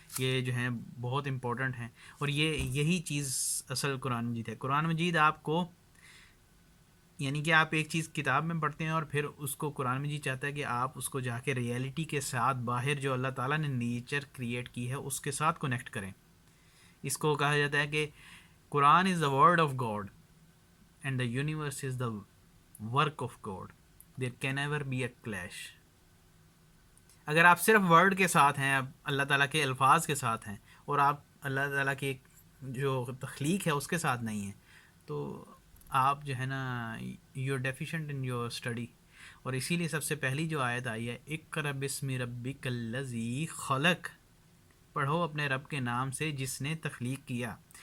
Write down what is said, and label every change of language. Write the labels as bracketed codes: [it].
[ur] یہ جو ہیں بہت امپورٹنٹ ہیں، اور یہی چیز اصل قرآن مجید ہے. قرآن مجید آپ کو یعنی کہ آپ ایک چیز کتاب میں پڑھتے ہیں اور پھر اس کو قرآن مجید چاہتا ہے کہ آپ اس کو جا کے ریئلٹی کے ساتھ باہر جو اللہ تعالیٰ نے نیچر کریٹ کی ہے اس کے ساتھ کنیکٹ کریں. اس کو کہا جاتا ہے کہ [en] Quran is the word of God and the universe is the work of God, there can ever be a clash. [ur] اگر آپ صرف ورڈ کے ساتھ ہیں، اللہ تعالیٰ کے الفاظ کے ساتھ ہیں، اور آپ اللہ تعالیٰ کی جو تخلیق ہے اس کے ساتھ نہیں ہیں، تو آپ جو ہے نا [en] You are deficient in your study. [ur] اور اسی لیے سب سے پہلی جو آیت آئی ہے [ar] اقرأ بسم ربک الذی خلق، [ur] پڑھو اپنے رب کے نام سے جس نے تخلیق کیا.